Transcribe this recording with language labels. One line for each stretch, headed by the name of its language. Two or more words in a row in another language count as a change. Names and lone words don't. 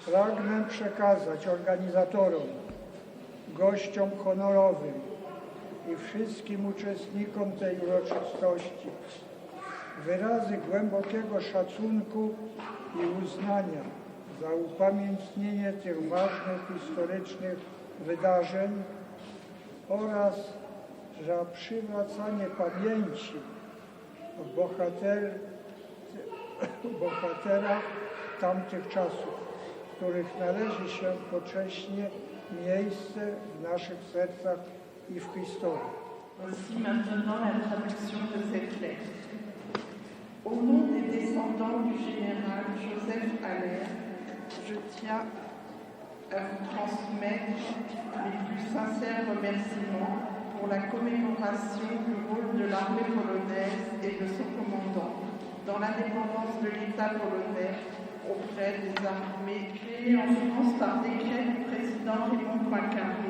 Polish: Pragnę przekazać organizatorom, gościom honorowym i wszystkim uczestnikom tej uroczystości wyrazy głębokiego szacunku i uznania za upamiętnienie tych ważnych historycznych wydarzeń oraz za przywracanie pamięci o bohaterach tamtych czasów, których należy się pocześnie miejsce w naszych sercach i w historii.
French: Voici maintenant la traduction de cette lettre. Au nom des descendants du général Joseph Haller, je tiens à vous transmettre les plus sincères remerciements pour la commémoration du rôle de l'armée polonaise et de son commandant dans l'indépendance de l'État polonais auprès des armées créées en France par décret du président Raymond Poincaré.